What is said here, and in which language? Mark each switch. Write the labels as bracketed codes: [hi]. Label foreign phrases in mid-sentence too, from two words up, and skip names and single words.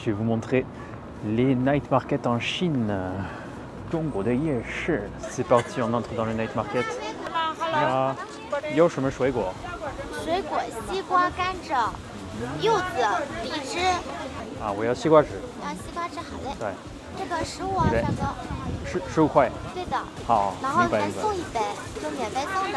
[fr] Je vais vous montrer les [en] night markets [fr] en Chine. [zh] 中国的夜市. [fr] C'est parti, on entre dans le [en] night market. [zh] 你好，有什么水果？水果：西瓜、甘蔗、柚子、梨汁。啊，我要西瓜汁。要西瓜汁，好嘞。对，这个15啊，帅哥。 15块。对的。好，然后明白还送一杯，就免费送的。